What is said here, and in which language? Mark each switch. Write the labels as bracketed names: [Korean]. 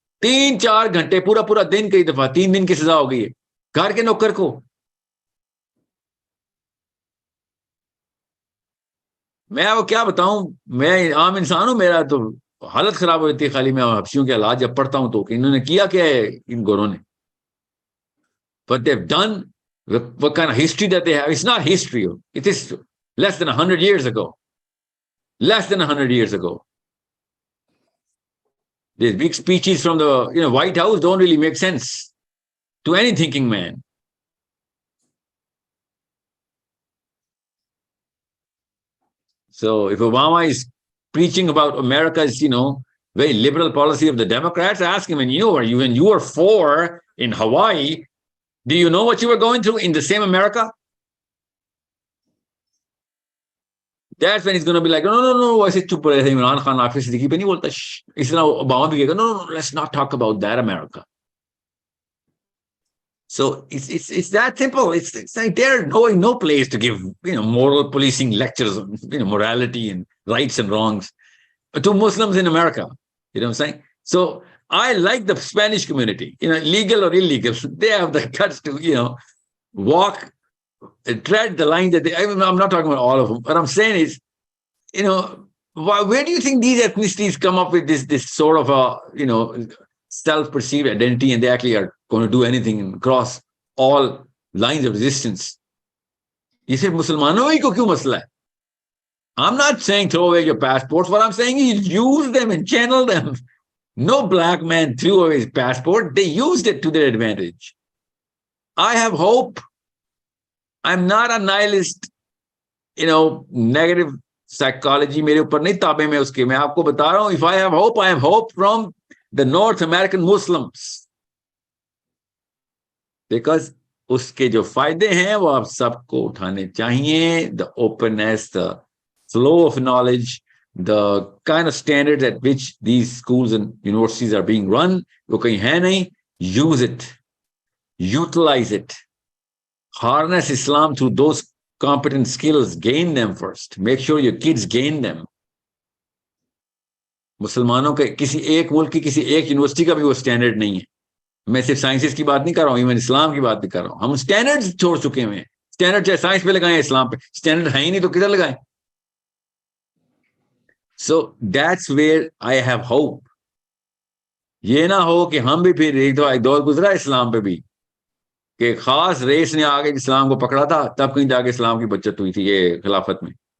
[Hindi] 3-4 घंटे पूरा पूरा दिन, कई दफा 3 दिन की सजा हो गई है घर के नौकर को। मैं वो क्या बताऊं, मैं आम इंसान हूं, मेरा तो हालत खराब हो जाती है खाली मैं हफ्सियों के हालात जब पढ़ता हूं तो कि इन्होंने किया क्या है इन गोरों ने। [English] What they've done, what kind of history that they have. It's not history. It is less than 100 years ago. Less than 100 years ago. These big speeches from the White House don't really make sense to any thinking man. So if Obama is preaching about America's, very liberal policy of the Democrats, ask him, when you were 4 in Hawaii, do you know what you were going through in the same America? That's when he's going to be like, no, [Hindi] ऐसे चुप रहे थे Imran Khan office Siddiqui पे नहीं बोलता, इस तरह Obama भी कहेगा, [English] no, let's not talk about that America. So it's that simple. It's like they're going no place to give moral policing lectures on morality and rights and wrongs to Muslims in America. You know what I'm saying? So I like the Spanish community, legal or illegal, they have the guts to walk, tread the line that I'm not talking about all of them. What I'm saying is, where do you think these ethnicities come up with this sort of a self-perceived identity, and they actually are going to do anything and cross all lines of resistance? You say [Hindi] Muslimanoi ko kyun masla hai? [English] I'm not saying throw away your passports. What I'm saying is use them and channel them. No black man threw away his passport. They used it to their advantage. I have hope. I'm not a nihilist, negative psychology [Hindi] मेरे ऊपर नहीं ताबे में उसके, मैं आपको बता रहा हूं, [English] if I have hope from the North American Muslims, because [Hindi] उसके जो फायदे हैं वो आप सबको उठाने चाहिए. [English] The openness, the flow of knowledge, the kind of standards at which these schools and universities are being run, [Hindi] वो कहीं है नहीं. [English] Use it, utilize it, harness Islam through those competent skills, gain them first. Make sure your kids gain them. [Hindi] मुसलमानों के किसी एक मुल्क की किसी एक यूनिवर्सिटी का भी वो स्टैंडर्ड नहीं है. मैं सिर्फ साइंसेस की बात नहीं कर रहा हूं, इवन इस्लाम की बात भी कर रहा हूं. हम स्टैंडर्ड्स छोड़ चुके हैं. स्टैंडर्ड चाहे साइंस पे लगाएं, इस्लाम पे स्टैंडर्ड है ही नहीं तो किधर लगाएं? [English] So that's where I have hope. [Hindi] ये ना हो कि हम भी फिर एक दौर गुजरा इस्लाम पे भी कि खास रेस ने आगे इस्लाम को पकड़ा था, तब कहीं जाके इस्लाम की बचत हुई थी ये खिलाफत में.